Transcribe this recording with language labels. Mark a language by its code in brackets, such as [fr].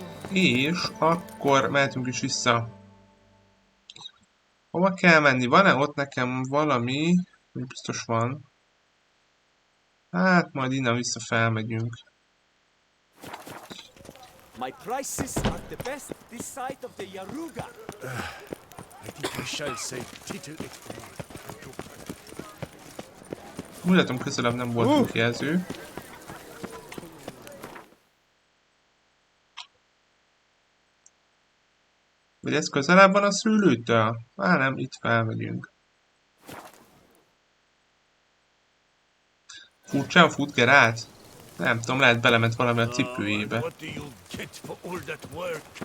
[hu] És akkor mehetünk is vissza. Hova kell menni? Van-e ott nekem valami? Biztos van. Hát majd innen vissza felmegyünk. [en] My prices are the best this side of the Yaruga. I think we shall say Tito. [hu] Úgy látom, közelebb nem volt jelző. Vagy ez közelebb van a szőlőtől? Már nem, itt felmegyünk. Furcsán fut Geralt? Nem tudom, lehet belement valami a cipőjébe. [en] What do you get for all that work?